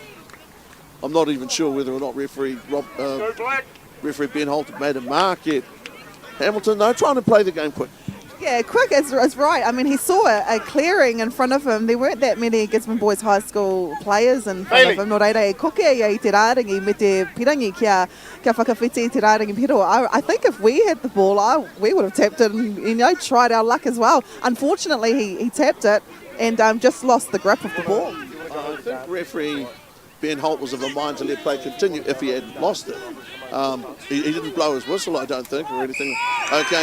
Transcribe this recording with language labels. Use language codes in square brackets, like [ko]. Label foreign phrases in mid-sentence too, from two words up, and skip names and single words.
[en] I'm not even sure whether or not referee Ben Holt made a mark yet. Hamilton, though, trying to play the game quick. Yeah, quick is right. I mean, he saw a clearing in front of him. There weren't that many Gisborne Boys High School players in front of him. [mi] No reira e koke ia I te rārangi me te pirangi kia whakawhiti i te rārangi piro. [en] I think if we had the ball, we would have tapped it and tried our luck as well. Unfortunately, he tapped it and just lost the grip of the ball. I think referee Ben Holt was of a mind to let play continue if he had lost it. He didn't blow his whistle, I don't think, or anything.